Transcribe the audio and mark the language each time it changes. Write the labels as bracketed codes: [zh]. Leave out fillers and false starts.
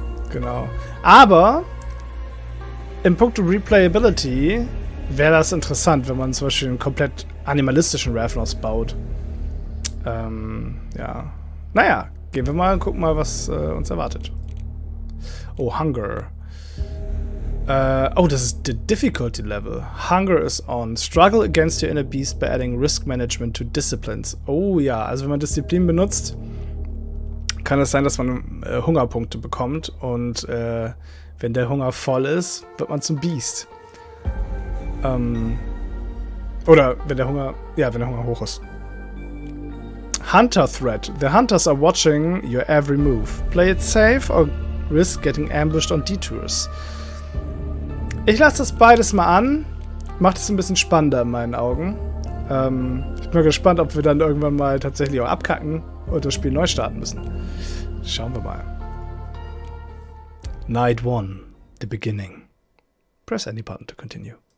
[de] Genau. Aber im Punkt Replayability wäre das interessant, wenn man zum Beispiel einen komplett animalistischen Ravnos baut. Ja. Naja, gehen wir mal und gucken mal, was uns erwartet. Oh, Hunger. Das ist [en] the difficulty level. Hunger is on. Struggle against your inner beast by adding risk management to disciplines. [de] Oh ja, also wenn man Disziplin benutzt, kann es sein, dass man Hungerpunkte bekommt. Und wenn der Hunger voll ist, wird man zum Beast. Oder wenn der Hunger hoch ist. [en] Hunter Threat. The hunters are watching your every move. Play it safe or risk getting ambushed on detours. [de] Ich lasse das beides mal an. Macht es ein bisschen spannender in meinen Augen. Ich bin mal gespannt, ob wir dann irgendwann mal tatsächlich auch abkacken und das Spiel neu starten müssen. Schauen wir mal. [en] Night 1. The beginning. Press any button to continue.